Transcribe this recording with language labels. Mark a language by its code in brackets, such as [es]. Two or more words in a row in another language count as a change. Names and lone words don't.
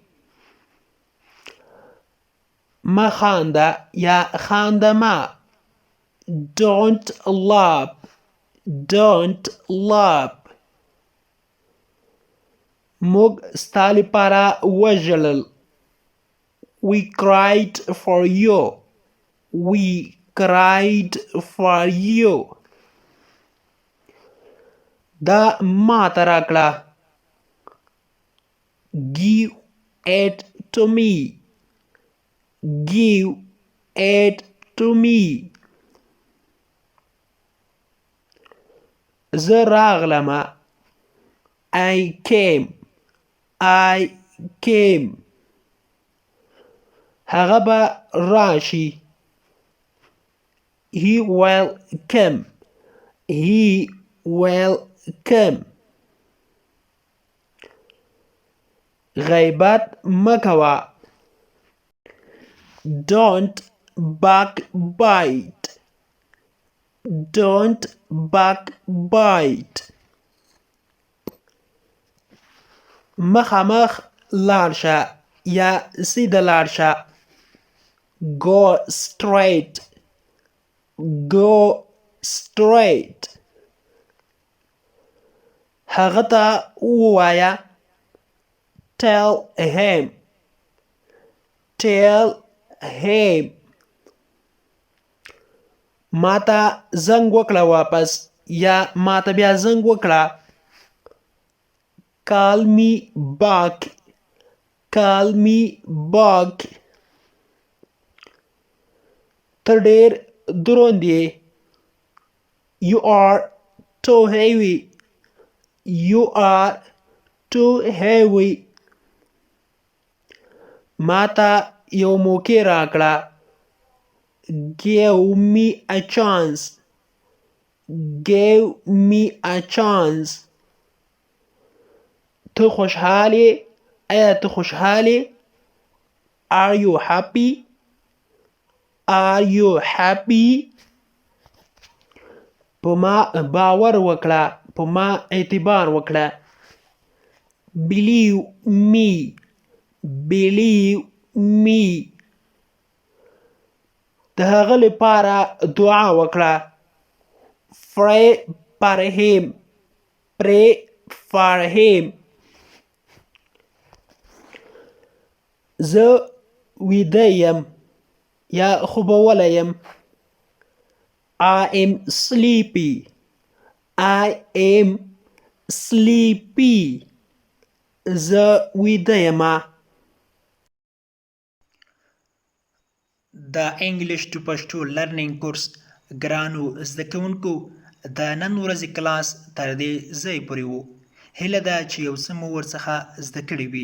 [ps] ما خانده یا خانده ما. [en] Don't laugh. Don't laugh. [ps] موږ ستا لپاره وژړل. [en] We cried for you. We cried for you. [ps] دا ما ته راکړه. [en] Give it to me. Give it to me. [ps] زه راغلمه. [en] I came. I came. [ps] هغه به راشي. [en] He will come. He will come. [ps] غیبت مه کوه. [en] Don't backbite. Don't backbite. [ps] مخامخ لاړ شه یا سیده لاړ شه. [en] Go straight. Go straight. [ps] هغه ته ووایه. [en] Tell him. Tell him. [ps] ما ته زنګ وکړه واپس یا ما ته بیا زنګ وکړه. [en] Call me back. Call me back. [ps] ته ډېر دروند یې. [en] You are too heavy. You are too heavy. [ps] ما ته یو موقع راکړه. [en] Give me a chance. Give me a chance. [ps] ته خوشحالې؟ آیا ته خوشحالې؟ [en] Are you happy? Are you happy? [ps] په ما باور وکړه. په ما اعتبار وکړه. [en] Believe me. Believe me. [ps] د هغه لپاره دعا وکړه. [en] Pray for him. Pray for him. [ps] زه ویده یم یا خوبولی یم. [en] I am sleepy. I am sleepy. [ps] زه ویده یم. د [en] English to Pashto learning course [ps] ګرانو زده کوونکو د نن ورځې کلاس تر دې ځای پورې و. هیله ده چې یو څه مو ورڅخه زده کړي وي.